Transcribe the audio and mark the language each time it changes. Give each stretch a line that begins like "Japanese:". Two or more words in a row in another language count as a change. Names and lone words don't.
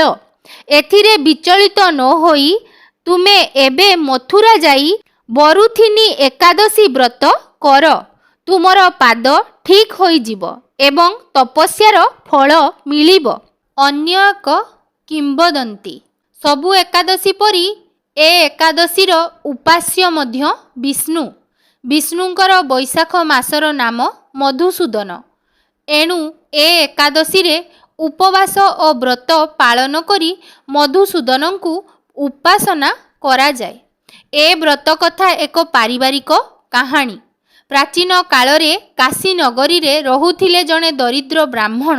Odia: ଏଥିରେ ବିଚଳିତ ନ ହୋଇ ତୁମେ ଏବେ ମଥୁରା ଯାଇ ବରୁଥିନୀ ଏକାଦଶୀ ବ୍ରତ କର। ତୁମର ପାଦ ଠିକ ହୋଇ ଯିବ ଏବଂ ତପସ୍ୟାର ଫଳ ମିଳିବ। ଅନ୍ୟ ଏକ କିମ୍ବଦନ୍ତୀ ସବୁ ଏକାଦଶୀ ପରି ଏ ଏକାଦଶୀର ଉପାସ୍ୟ ମଧ୍ୟ ବିଷ୍ଣୁ। ବିଷ୍ଣୁଙ୍କର ବୈଶାଖ ମାସର ନାମ ମଧୁସୂଦନ। ଏଣୁ ଏ ଏକାଦଶୀ ରେ ଉପବାସ ଓ ବ୍ରତ ପାଳନ କରି ମଧୁସୂଦନଙ୍କୁ ଉପାସନା କରା ଯାଏ। ଏ ବ୍ରତ କଥା ଏକ ପାରିବାରିକ କାହାଣୀ। ପ୍ରାଚୀନ କାଳରେ କାଶୀ ନଗରୀ ରେ ରହୁଥିଲେ ଜଣେ ଦରିଦ୍ର ବ୍ରାହ୍ମଣ।